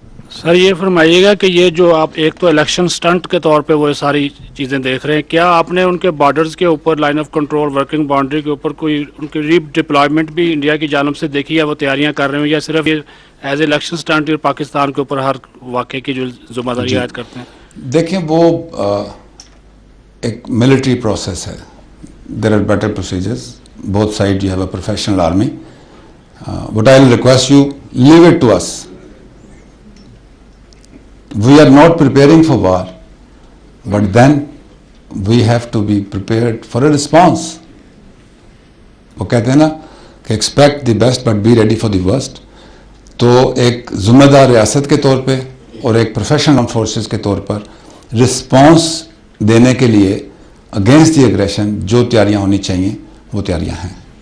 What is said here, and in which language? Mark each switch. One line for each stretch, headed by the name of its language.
Urdu: سر یہ فرمائیے گا کہ یہ جو آپ ایک تو الیکشن سٹنٹ کے طور پہ وہ ساری چیزیں دیکھ رہے ہیں, کیا آپ نے ان کے بارڈرز کے اوپر line of control working boundary کے اوپر کوئی ان کی ری ڈپلائمنٹ بھی انڈیا کی جانب سے دیکھی ہے, وہ تیاریاں کر رہے ہیں, یا صرف یہ
English: as election stunt
Urdu: پاکستان کے اوپر ہر واقعے کی جو ذمہ داری عائد کرتے ہیں؟ دیکھیں وہ ایک ملٹری پروسیس ہے.
English: There are better procedures. Both side you have a professional army. What I will request you, leave it to us. We are not preparing for war, but then we have to be prepared for a response.
Urdu: وہ کہتے ہیں نا کہ
English: expect the best but be ready for the worst.
Urdu: تو ایک ذمہ دار ریاست کے طور پہ اور ایک پروفیشنل فورسز کے طور پر رسپانس دینے کے لیے
English: against the aggression
Urdu: جو تیاریاں ہونی چاہیے وہ تیاریاں ہیں.